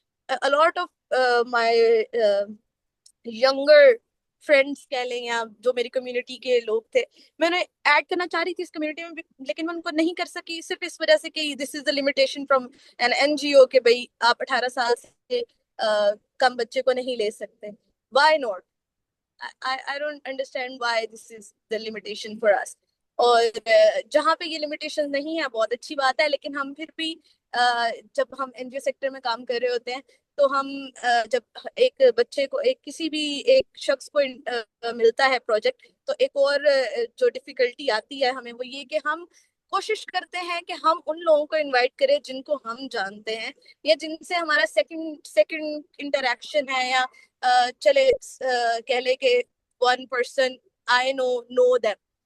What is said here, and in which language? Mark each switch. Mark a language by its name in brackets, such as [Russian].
[English] a lot of my younger [Urdu] friends کہہ لیں یا جو میری کمیونٹی کے لوگ تھے، میں انہیں ایڈ کرنا چاہ رہی تھی اس کمیونٹی میں، لیکن میں ان کو نہیں کر سکی صرف اس وجہ سے کہ [English] this is the limitation from an N G O [Urdu] کہ بھائی آپ 18 سال سے کم بچے کو نہیں لے سکتے. [English] Why not? I don't understand why this is the limitation for us. [Urdu] اور جہاں پہ یہ لمیٹیشن نہیں ہے بہت اچھی بات ہے، لیکن ہم پھر بھی جب ہم این جی او سیکٹر میں کام کر رہے ہوتے ہیں تو ہم جب ایک بچے کو کسی بھی ایک شخص کو ملتا ہے پروجیکٹ، تو ایک اور جو ڈیفیکلٹی آتی ہے ہمیں وہ یہ کہ ہم کوشش کرتے ہیں کہ ہم ان لوگوں کو انوائٹ کریں جن کو ہم جانتے ہیں یا جن سے ہمارا سیکنڈ انٹریکشن ہے، یا چلے کہہ لے کہ [English] 1 person I know them.